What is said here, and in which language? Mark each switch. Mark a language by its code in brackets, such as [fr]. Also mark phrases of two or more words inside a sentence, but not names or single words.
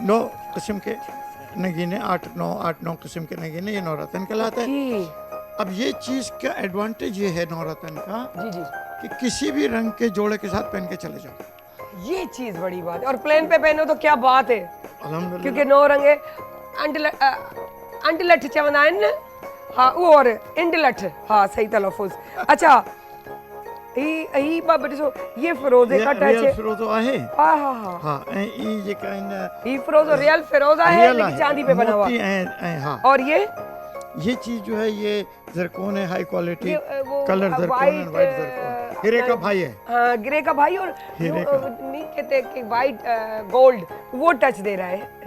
[hi] 9 किस्म के नगीने, 8-9 किस्म के नगीने, ये नौरतन कहलाता है। जी अब ये चीज़ का एडवांटेज ये है नौरतन का जी कि किसी भी रंग के जोड़े के साथ पहन के चले जाओ। ये चीज बड़ी बात है। और प्लेन पे पहनो तो क्या बात है, अल्हम्दुलिल्लाह। क्योंकि 9 रंग है। [sd] अंडलठ चवंदा आहिनि न, [hi] हाँ वो, और इंडलठ, हाँ सही तलफ़ुज़। अच्छा [sd] ही बाबा ॾिसो, [hi] ये फिरोज़े का टच है। [sd] फिरोज़ो आहे। [hi] हाँ हाँ हाँ, हाँ, [sd] ऐं ई जेका आहिनि ही फिरोज़ो [hi] रियल फिरोज़ा है, रियल लेकिन [sd] आहे, [hi] चांदी पे बना हुआ। मोती ऐं हाँ, और ये चीज जो है ये जरकोन है, [en] high quality [hi] वो कलर जरकोन [en] white, and white [hi] जरकोन, हीरे का भाई है। हाँ, ग्रे का भाई और हीरे वो, नहीं कहते कि वाइट गोल्ड, वो टच दे रहा है ना?